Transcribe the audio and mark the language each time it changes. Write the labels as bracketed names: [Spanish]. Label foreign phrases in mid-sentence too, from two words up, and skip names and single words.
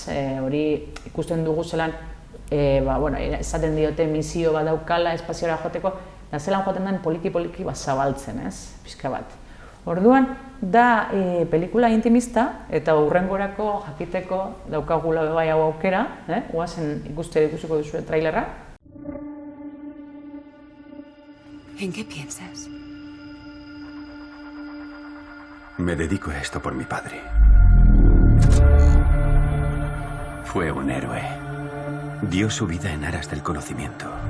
[Basque] Hori ikusten dugu zelan, esaten diote misio bat daukala espaziora joateko, da zelan joaten den poliki-poliki zabaltzen, ez? Pixka bat. Orduan, da pelikula intimista eta hurrengorako jakiteko daukagula bai hau aukera, oazen ikusiko duzue trailerra. [Spanish] ¿En qué piensas? Me dedico a esto por mi padre. Fue un héroe. Dio su vida en aras del conocimiento.